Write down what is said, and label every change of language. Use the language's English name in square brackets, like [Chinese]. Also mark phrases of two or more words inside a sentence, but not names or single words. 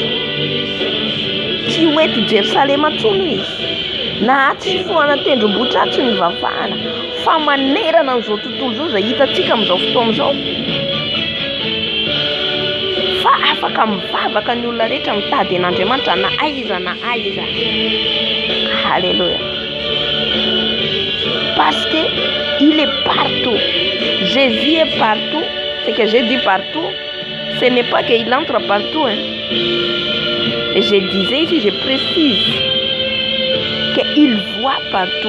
[Malagasy] Tsy ho eto Jerusalema intsony izy, na tsy foana tendrombohitra tsy nivavahana, fa manerana an'izao tontolo izao izay hitantsika amin'izao fotoana izao. Fa afaka mivavaka ny olona rehetra mitady an'Andriamanitra na aiza na aiza. [French] Alléluia. Parce que il est partout. Jésus est partout. Ce que j'ai dit partout, ce n'est pas qu'il entre partout. Et je disais ici, je précise Il voit partout.